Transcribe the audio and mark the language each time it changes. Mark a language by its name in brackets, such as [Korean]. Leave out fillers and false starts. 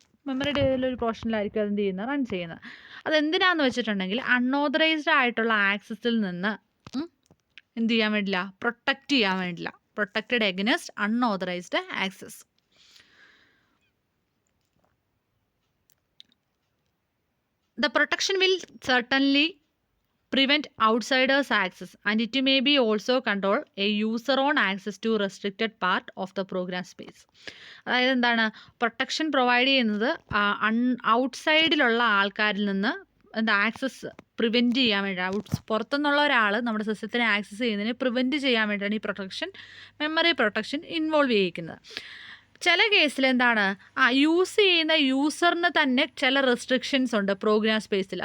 [Malayalam] മെമ്മറിയുടെ ഏതെങ്കിലും ഒരു പോർഷനിലായിരിക്കും അത് എന്ത് ചെയ്യുന്നത്, റൺ ചെയ്യുന്നത്. അതെന്തിനാന്ന് വെച്ചിട്ടുണ്ടെങ്കിൽ അൺഓതറൈസ്ഡ് ആയിട്ടുള്ള ആക്സസിൽ നിന്ന് എന്ത് ചെയ്യാൻ വേണ്ടില്ല, പ്രൊട്ടക്റ്റ് ചെയ്യാൻ വേണ്ടില്ല. [English] Protected against unauthorised access. The protection will certainly prevent outsiders access and it may be also control a user own access to restricted part of the program space. [Malayalam] അതായത് എന്താണ്, പ്രൊട്ടക്ഷൻ പ്രൊവൈഡ് ചെയ്യുന്നത് ഔട്ട്സൈഡിലുള്ള ആൾക്കാരിൽ നിന്ന് എന്താ access prevent ചെയ്യാൻ വേണ്ടി, പുറത്തുനിന്നുള്ള ഒരാൾ നമ്മുടെ സിസ്റ്റത്തിനെ ആക്സസ് ചെയ്യുന്നതിന് പ്രിവെൻറ്റ് ചെയ്യാൻ വേണ്ടിയാണ് ഈ പ്രൊട്ടക്ഷൻ, മെമ്മറി പ്രൊട്ടക്ഷൻ ഇൻവോൾവ് ചെയ്യിക്കുന്നത്. ചില കേസിൽ എന്താണ്, യൂസ് ചെയ്യുന്ന യൂസറിന് തന്നെ ചില റെസ്ട്രിക്ഷൻസ് ഉണ്ട് പ്രോഗ്രാം സ്പേസിൽ.